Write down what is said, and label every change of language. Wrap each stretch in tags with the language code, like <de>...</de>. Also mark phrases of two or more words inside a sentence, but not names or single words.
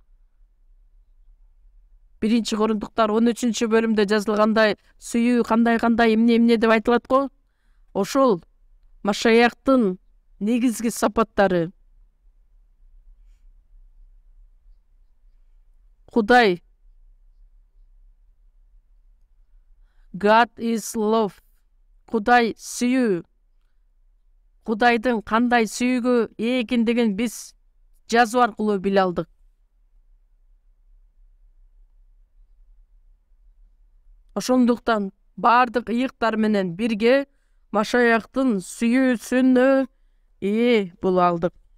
<ky>1-Кориндуктар 13-бөлүмдө жазылгандай, сүйүү кандай эмне деп айтылат го? Ошол Машаяктын негизги сапаттары.</ky> <en>Кудай God is love.</en> <ky>Кудай сүйүү. Кудайдын кандай сүйүүгө ээ экендигин биз жазуу аркылуу биле алдык. Ошондуктан баардык ыйыктар менен бирге Машаяктын сүйүүсүнө ээ боло алдык.</ky>